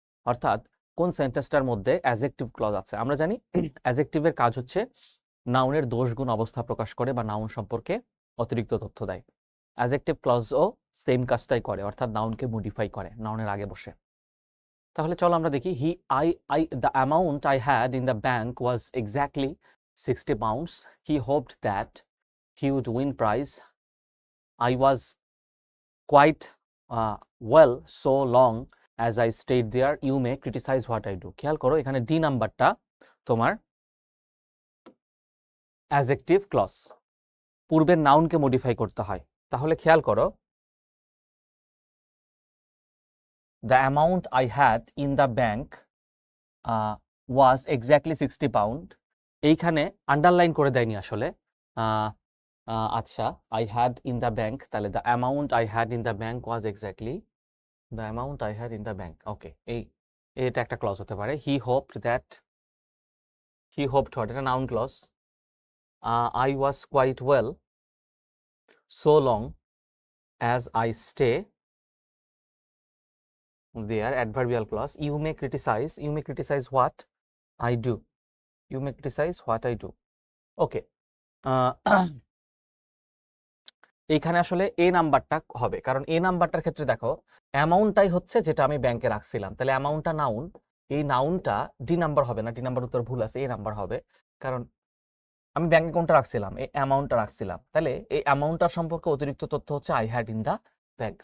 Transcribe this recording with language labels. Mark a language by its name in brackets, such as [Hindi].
[Bangla] অর্থাৎ কোন সেন্টেন্সটার মধ্যে অ্যাডজেক্টিভ ক্লজ আছে। আমরা জানি অ্যাডজেক্টিভের কাজ হচ্ছে নাউনের দোষ গুণ অবস্থা প্রকাশ করে বা নাউন সম্পর্কে অতিরিক্ত তথ্য দেয়। অ্যাডজেক্টিভ ক্লজও সেম কাজটাই করে, অর্থাৎ নাউনকে মডিফাই করে, নাউনের আগে বসে। তাহলে চলো আমরা দেখি, [English] The amount I had in the bank was exactly 60 pounds. He hoped that he would win prize. I was quite well so long as I stayed there. You may criticize what I do. [Bangla] খেয়াল করো, এখানে D নাম্বারটা তোমার adjective clause. পূর্বের নাউনকে modify করতে হয়। তাহলে খেয়াল করো, [English] The amount I had in the bank was exactly 60 pound. [Bangla] এইখানে আন্ডারলাইন করে দেয়নি আসলে। আচ্ছা, [English] I had in the bank, তাহলে the amount I had in the bank was exactly the amount I had in the bank. [Bangla] ওকে, এটা একটা clause হতে পারে। [English] he hoped what, [Bangla] এটা noun clause. [English] I was quite well so long as I stay there, adverbial clause. You may criticize what I do. You may criticize what I do. Okay. [Bangla] এইখানে আসলে এ নাম্বারটা হবে, কারণ এ নাম্বারটার ক্ষেত্রে দেখো অ্যামাউন্টটাই হচ্ছে যেটা আমি ব্যাংকে রাখছিলাম, তাহলে অ্যামাউন্টটা নাউন, এই নাউনটা ডি নাম্বার হবে না, ডি নাম্বার উত্তর ভুল আছে, এ নাম্বার হবে, কারণ আমি ব্যাংক অ্যাকাউন্টটা রাখছিলাম, এই অ্যামাউন্টটা রাখছিলাম, তাহলে এই অ্যামাউন্টটার সম্পর্কে অতিরিক্ত তথ্য হচ্ছে [English] I had in the bank.